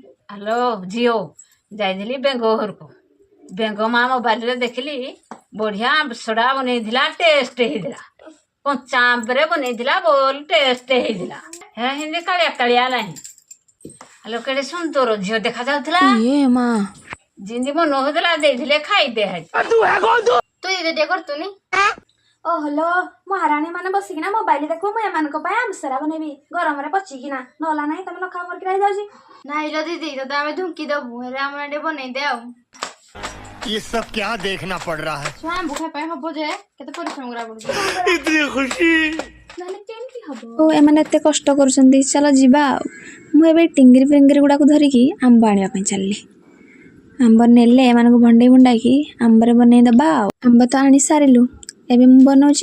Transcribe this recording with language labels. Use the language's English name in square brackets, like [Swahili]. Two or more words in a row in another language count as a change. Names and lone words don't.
[Odia] ହ୍ୟାଲୋ ଝିଅ ଯାଇଥିଲି ବେଙ୍ଗ ଘରକୁ ବେଙ୍ଗ ମା ମୋବାଇଲରେ ଦେଖିଲି ବଢିଆ ସୋଡ଼ା ବନେଇଥିଲା ଟେଷ୍ଟ ହେଇଥିଲା କଞ୍ଚା ଆମ୍ବରେ ବନେଇଥିଲା ବୋଲ ଟେଷ୍ଟ ହେଇଥିଲା ହେନ୍ତି କାଳିଆ କାଳିଆ ନାହିଁ ହ୍ୟାଲୋ କେଡେ ସୁନ୍ଦର ଝିଅ ଦେଖା ଯାଉଥିଲା ଯେମିତି ମନ ହଉଥିଲା ଦେଇଥିଲେ ଖାଇଦେ ତୁ ଏଇ ଟିକେ କରୁତୁନି ଓହଲୋ ମହାରାଣୀ ମାନେ ବସିକିନା ମୋବାଇଲ ଦେଖୁ ମୁଁ ଏମାନଙ୍କ ପାଇଁ ଆମସରା ବନେଇବି ଗରମରେ ପଚିକିନା ନହେଲା ନାହିଁ ତମେ ନଖା କରିକି ରହିଯାଉଛି। ନାଇଁ ଲୋ ଦିଦି ତତେ ଆମେ ଧୁଙ୍କି ଦବୁ ହେଲେ ଆମର ଟିକେ ବନେଇ ଦେ ଆଉ [Hindi] ये सब क्या देखना पड़ रहा है [Odia] ଛୁଆ ଆମ୍ବ ଖାଇବା ପାଇଁ ହବ ଯେ କେତେ ପରିଶ୍ରମ କରିବାକୁ ପଡୁଛି [Hindi] इतनी खुशी [Odia] ନହେଲେ କେମିତି ହବ। ଓ ଏମାନେ ଏତେ କଷ୍ଟ କରୁଛନ୍ତି ଚାଲ ଯିବା ଆଉ ମୁଁ ଏବେ ଟିଙ୍ଗିରି ଫିଙ୍ଗିରି ଗୁଡାକୁ ଧରିକି ଆମ୍ବ ଆଣିବା ପାଇଁ ଚାଲିଲି ଆମ୍ବ ନେଲେ ଏମାନଙ୍କୁ ଭଣ୍ଡେଇ ଭଣ୍ଡାଇକି ଆମ୍ବରେ ବନେଇ ଦବା ଆଉ ଆମ୍ବ ତ ଆଣି ସାରିଲୁ ଏବେ ମୁଁ ବନଉଛି